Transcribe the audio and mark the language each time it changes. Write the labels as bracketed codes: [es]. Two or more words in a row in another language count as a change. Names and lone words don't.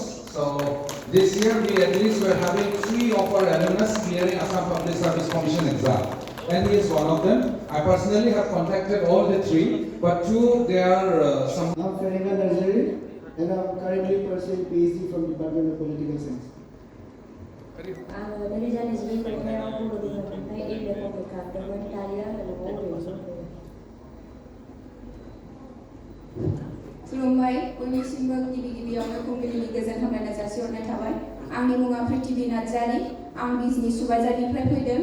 [en] So this year we at least were having 3 of our alumnus clearing Assam Public Service Commission exam. And he is one of them. I personally have contacted all the 3, but 2 they are some. I'm Farina Nazari, and I'm currently pursuing PhD from Department of Political Science. [brx] आङो नैरोजा नैजिब्रै मायथाइयाव बर' बिफाननिफ्राय [en] M A complete [brx] खालामदोंमोन दायो आङो न'आव ओरैनो दंथ'यो। खुलुमबाय बयनिसिमबो गिबि गिबियावनो फुंबिलिनि गोजोन हामलायनाय जासिहरनाय थाबाय। आंनि मुङा प्रिथिबि नार्जारि। आं बिजनि सुबाइजारनिफ्राय फैदों।